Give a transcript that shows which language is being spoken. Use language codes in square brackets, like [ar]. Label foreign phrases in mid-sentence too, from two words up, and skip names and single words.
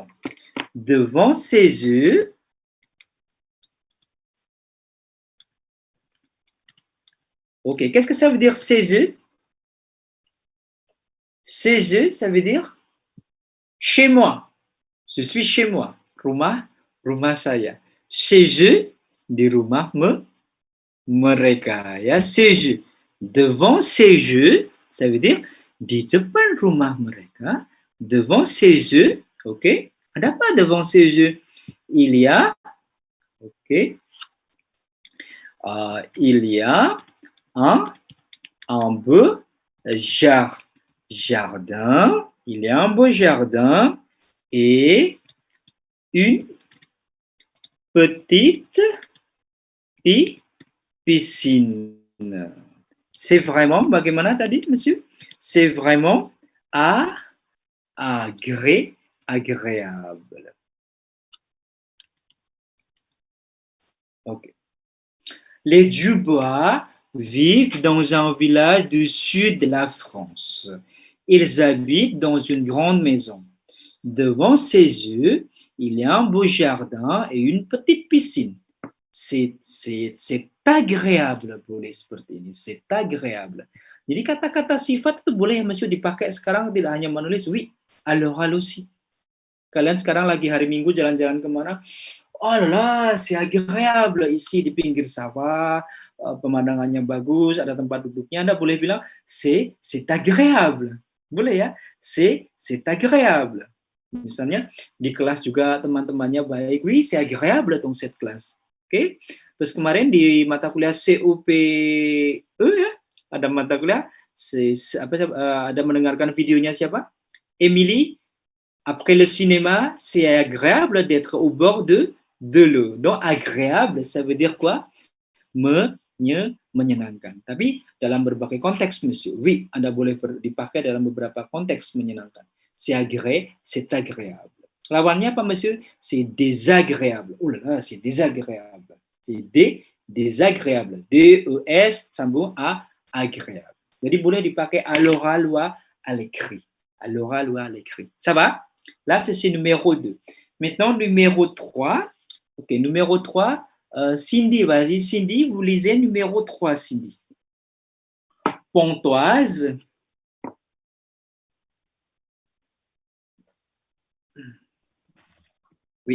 [fr] Devant ses yeux, ok, qu'est-ce que ça veut dire ses yeux? Ses yeux, ça veut dire chez moi. Je suis chez moi. [id] Rumah saya. [fr] Chez eux, [id] di rumahmu. mereka. Ya, [fr] ces jeux. Devant ces jeux, ça veut dire [id] di depan rumah mereka, [fr] devant ces jeux, ok? [id] Ada apa [fr] devant ces jeux? Il y a, ok? Il y a un beau jardin. Il y a un beau jardin et une petite piscine. C'est vraiment, [id] bagaimana tadi, monsieur? [fr] C'est vraiment agréable. Ok. Les Dubois vivent dans un village du sud de la France. Ils habitent dans une grande maison. Devant ses yeux, il y a un beau jardin et une petite piscine. C'est agréable [id] boleh seperti ini. [fr] C'est agréable. [id] Jadi kata-kata sifat itu boleh Monsieur dipakai sekarang tidak hanya menulis oui, [fr] à l'oral aussi. [id] Kalian sekarang lagi hari Minggu jalan-jalan kemana? [fr] Oh là, c'est agréable ici [id] di pinggir sawah, pemandangannya bagus, ada tempat duduknya. Anda boleh bilang [fr] c'est agréable. [id] Boleh ya? [fr] C'est agréable. [id] Misalnya di kelas juga teman-temannya baik, [fr] oui, c'est agréable dans cette classe. [id] Oke. Terus kemarin di mata kuliah COPE ya, ada mata kuliah ada mendengarkan videonya siapa? Emily. [fr] Après le cinéma, c'est agréable d'être au bord de l'eau. Donc agréable, ça veut dire quoi? [id] Menyenangkan. Tapi dalam berbagai konteks, [fr] monsieur. Oui, [id] Anda boleh dipakai dalam beberapa konteks menyenangkan. [fr] C'est agréable. [id] Lawannya apa, monsieur? [fr] C'est désagréable. Oh là là, c'est désagréable. C'est désagréable. D-E-S sambung A, agréable. [id] Jadi boleh dipakai [fr] à l'oral ou à l'écrit. À l'oral ou à l'écrit. Ça va? Là, c'est numéro 2. Maintenant, numéro 3. Ok, numéro 3. Cindy, vas-y. Cindy, vous lisez numéro 3, Cindy. Pontoise. Oui,